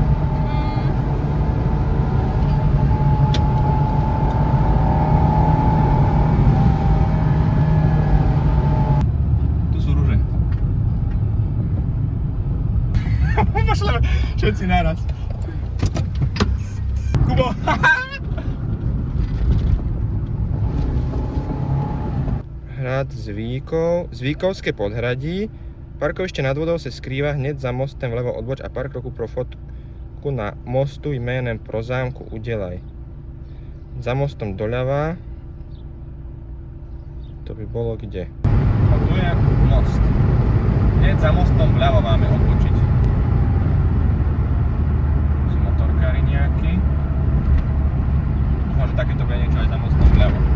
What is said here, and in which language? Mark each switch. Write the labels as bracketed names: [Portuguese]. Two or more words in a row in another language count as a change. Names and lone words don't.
[Slovak] Tu sú rúže. Pošleme všetci naraz. Kubo! [Czech] Hrad Zvíkovské podhradí. Parkoviště nad vodou se skrývá hned za mostem vlevo odboč a pár kroků pro fotku na mostu jménem Pro zámku udělaj. [Slovak] Za mostom doľava. To by bolo kde? A tu je most. Hneď za mostom vľavo máme odbočiť. Sú motorkári nejakí. Dúfam, že takéto bude niečo aj za mostom vľavo.